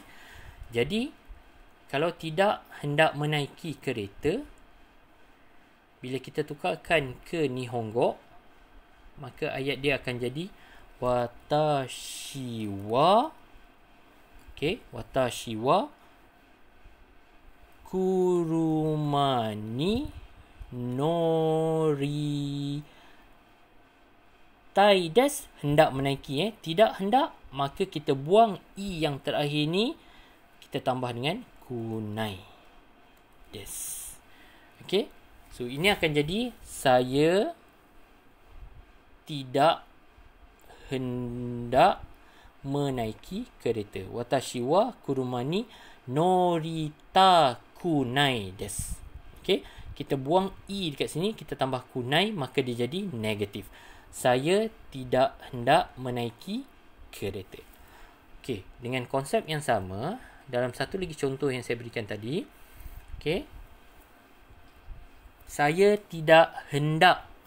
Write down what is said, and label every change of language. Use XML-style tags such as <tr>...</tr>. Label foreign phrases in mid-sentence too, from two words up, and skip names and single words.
<ms>Jadi kalau tidak hendak menaiki kereta, bila kita tukarkan ke Nihongo, maka ayat dia akan jadi</ms> <ja>私は,</ja> <ms>okey,</ms> <ja>私は車に乗りたいしたいです,</ja> <ms>hendak menaiki. Tidak hendak, maka kita buang i yang terakhir ni, kita tambah dengan</ms> <ja>くないです.</ja> <ms>Okay. So, ini akan jadi saya tidak hendak menaiki kereta.</ms> <ja>私は車に乗りたくないです.</ja> <ms>Okay. Kita buang i dekat sini, kita tambah kunai, maka dia jadi negatif. Saya tidak hendak menaiki kereta. Okay. Dengan konsep yang sama, dalam satu lagi contoh yang saya berikan tadi. Okay. Saya tidak hendak.</ms>